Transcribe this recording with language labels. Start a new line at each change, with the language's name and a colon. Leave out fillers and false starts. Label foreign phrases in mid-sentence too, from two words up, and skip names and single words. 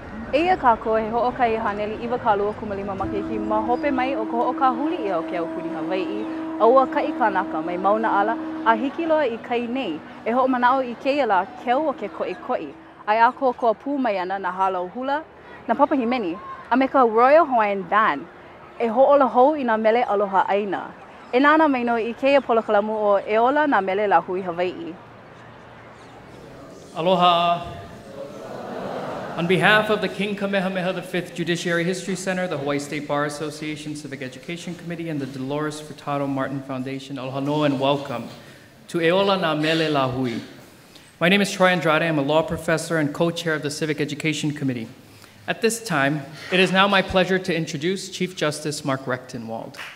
Hawaiian: Eia kāko he hoʻokai haneli iwa kālua kumalima makeki ma hope mai o ko hoʻokahuli ia o ke aupuni Hawaiʻi aua kai kānaka mai mauna ala a hiki loa I kai nei e hoʻomanao I kēia la keu o ke koʻikoʻi ai a koa pū mai ana na halau hula na papahimeni a me ka Royal Hawaiian Band e hoʻola hou I nā mele Aloha Aina e nāna mai no I kēia polokalamu o e ola nā Mele Lāhui Hawaiʻi. Aloha.
English: On behalf of the King Kamehameha V Judiciary History Center, the Hawaii State Bar Association Civic Education Committee, and the Dolores Furtado Martin Foundation,
Hawaiian: aloha noa
English: and welcome to Eola na Mele Lāhui. My name is Troy Andrade. I'm a law professor and co-chair of the Civic Education Committee. At this time, it is now my pleasure to introduce Chief Justice Mark Recktenwald.